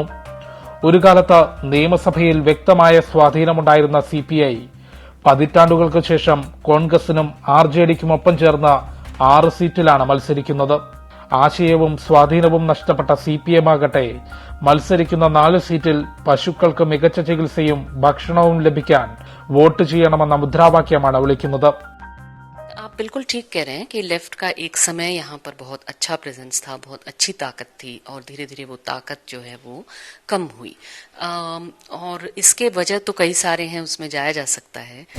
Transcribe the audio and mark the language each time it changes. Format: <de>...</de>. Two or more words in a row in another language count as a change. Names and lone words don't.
<ml>ഒരു കാലത്ത് നിയമസഭയിൽ വ്യക്തമായ സ്വാധീനമുണ്ടായിരുന്ന CPI പതിറ്റാണ്ടുകൾക്ക് ശേഷം കോൺഗ്രസിനും ആർജെഡിക്കുമൊപ്പം ചേർന്ന് 6 സീറ്റിലാണ് മത്സരിക്കുന്നത്. ആശയവും സ്വാധീനവും നഷ്ടപ്പെട്ട CPM ആകട്ടെ മത്സരിക്കുന്ന 4 സീറ്റിൽ പശുക്കൾക്ക് മികച്ച ചികിത്സയും ഭക്ഷണവും ലഭിക്കാൻ വോട്ട് ചെയ്യണമെന്ന മുദ്രാവാക്യമാണ് വിളിക്കുന്നത്.</ml> <hi>आप बिल्कुल ठीक कह रहे हैं कि लेफ्ट का एक समय यहाँ पर बहुत अच्छा प्रेजेंस था, बहुत अच्छी ताकत थी, और धीरे धीरे वो ताकत जो है वो कम हुई. और इसके वजह तो कई सारे हैं, उसमें जाया जा सकता है.</hi>